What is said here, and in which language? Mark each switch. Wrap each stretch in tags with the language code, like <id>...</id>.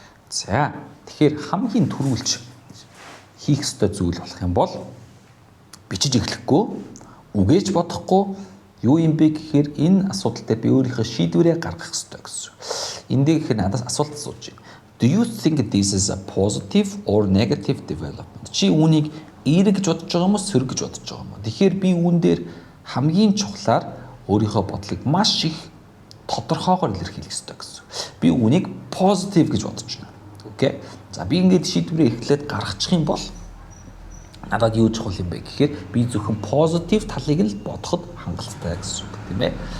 <mn>За тэгэхээр хамгийн түрүүлж хийх ёстой зүйл болох юм бол бичиж эхлэхгүй, үгээж бодохгүй юу юм бэ гэхээр энэ асуудал дээр би өөрийнхөө шийдвэрээ гаргах ёстой гэсэн. Эндээ гэхээр надаас асуулт асууж байна.</mn> <en>Do you think this is a positive or negative development?</en> <mn>Чи үүнийг эерэг гэж бодож байгаа юм уу, сөрөг гэж бодож байгаа юм уу? Тэгэхээр би үүн дээр хамгийн чухлаар өөрийнхөө бодлыг маш их тодорхойгоор илэрхийлэх ёстой гэсэн. Би үүнийг positive гэж бодож байна. Окей. За би ингээд шийдвэрээ эхлээд гаргачих юм бол надад юу чухал юм бэ гэхээр би зөвхөн positive талыг нь бодоход хангалттай гэсэн үг тийм ээ.</mn>